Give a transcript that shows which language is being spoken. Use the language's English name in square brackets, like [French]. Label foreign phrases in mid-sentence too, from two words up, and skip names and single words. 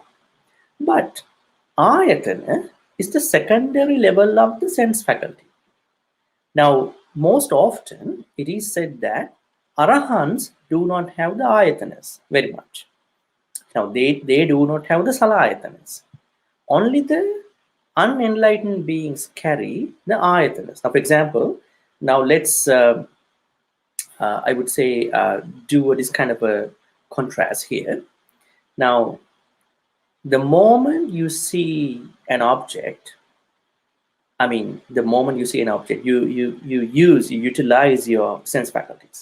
[English] But ayatana is the secondary level of the sense faculty. Now, most often it is said that arahants do not have the ayatanas very much. Now, they do not have the saළāyatanas. Only the unenlightened beings carry the ayatanas. Now, for example, now let's I would say do this kind of a contrast here. Now, the moment you see an object, you utilize your sense faculties.